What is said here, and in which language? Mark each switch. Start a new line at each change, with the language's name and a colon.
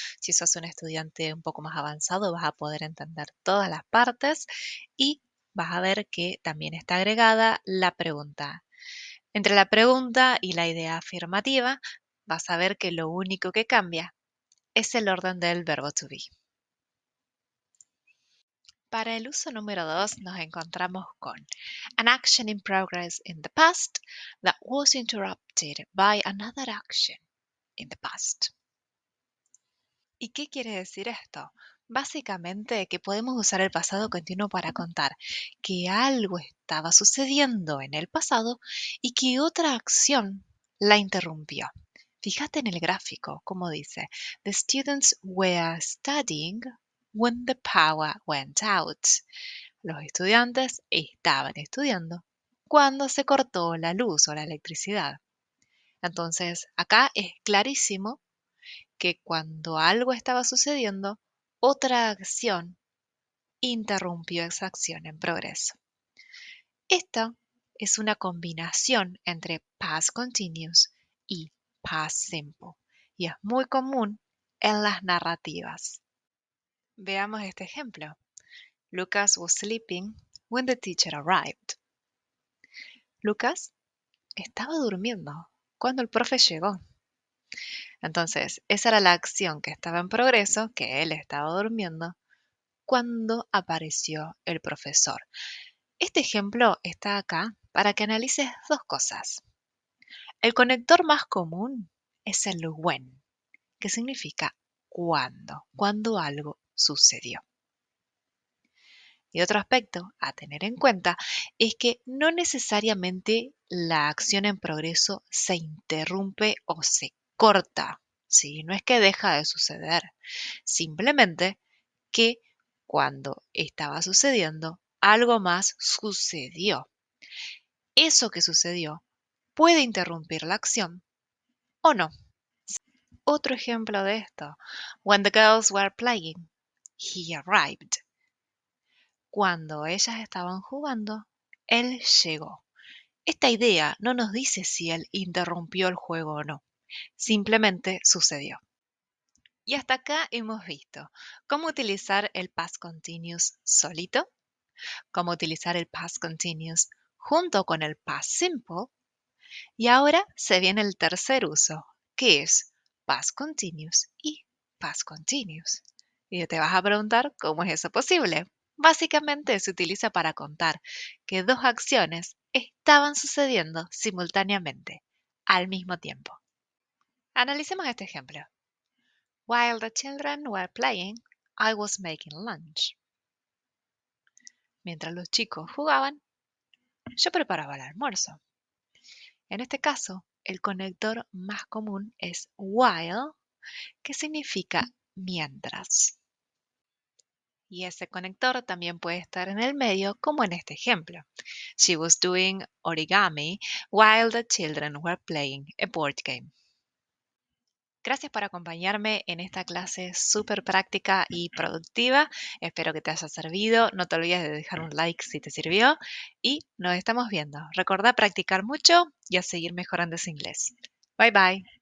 Spanish: Si sos un estudiante un poco más avanzado, vas a poder entender todas las partes y vas a ver que también está agregada la pregunta. Entre la pregunta y la idea afirmativa, vas a ver que lo único que cambia es el orden del verbo to be. Para el uso número 2 nos encontramos con
English: an action in progress in the past that was interrupted by another action in the past.
Spanish: ¿Y qué quiere decir esto? Básicamente que podemos usar el pasado continuo para contar que algo estaba sucediendo en el pasado y que otra acción la interrumpió. Fíjate en el gráfico, como dice,
English: the students were studying when the power went out.
Spanish: Los estudiantes estaban estudiando cuando se cortó la luz o la electricidad. Entonces, acá es clarísimo que cuando algo estaba sucediendo, otra acción interrumpió esa acción en progreso. Esta es una combinación entre past continuous y past simple y es muy común en las narrativas. Veamos este ejemplo.
English: Lucas was sleeping when the teacher arrived.
Spanish: Lucas estaba durmiendo cuando el profe llegó. Entonces, esa era la acción que estaba en progreso, que él estaba durmiendo, cuando apareció el profesor. Este ejemplo está acá para que analices dos cosas. El conector más común es el when, que significa cuando algo sucedió. Y otro aspecto a tener en cuenta es que no necesariamente la acción en progreso se interrumpe o se corta, ¿sí? No es que deja de suceder, simplemente que cuando estaba sucediendo, algo más sucedió. Eso que sucedió puede interrumpir la acción o no. Otro ejemplo de esto,
English: when the girls were playing, he arrived.
Spanish: Cuando ellas estaban jugando, él llegó. Esta idea no nos dice si él interrumpió el juego o no, simplemente sucedió. Y hasta acá hemos visto cómo utilizar el past continuous solito, cómo utilizar el past continuous junto con el past simple, y ahora se viene el tercer uso, que es past continuous y past continuous. Y te vas a preguntar cómo es eso posible. Básicamente se utiliza para contar que dos acciones estaban sucediendo simultáneamente, al mismo tiempo. Analicemos este ejemplo.
English: While the children were playing, I was making lunch.
Spanish: Mientras los chicos jugaban, yo preparaba el almuerzo. En este caso, el conector más común es while, que significa mientras. Y ese conector también puede estar en el medio, como en este ejemplo.
English: She was doing origami while the children were playing a board game.
Spanish: Gracias por acompañarme en esta clase súper práctica y productiva. Espero que te haya servido. No te olvides de dejar un like si te sirvió. Y nos estamos viendo. Recordá practicar mucho y a seguir mejorando ese inglés.
English: Bye bye.